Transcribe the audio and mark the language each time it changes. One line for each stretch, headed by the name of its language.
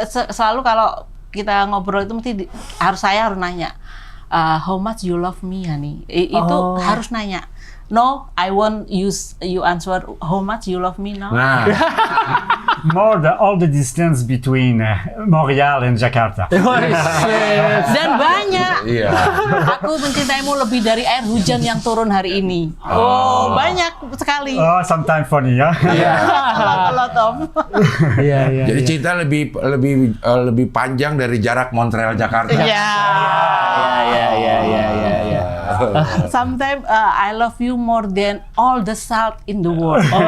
Indonesian: Selalu kalau kita ngobrol itu mesti saya harus nanya,
English: how much you love me, honey.
Indonesian: Itu harus nanya.
English: No, I want you answer how much you love me now.
Indonesian: Nah,
English: All the distance between Montreal and Jakarta.
Indonesian: Dan banyak. iya. Aku mencintaimu lebih dari air hujan yang turun hari ini. Oh, banyak sekali.
English: Oh, sometimes funny, yeah. A lot of.
Indonesian: Iya. Jadi cinta lebih panjang dari jarak Montreal Jakarta. Ya. Iya.
English: Sometimes I love you more than all the salt in the world.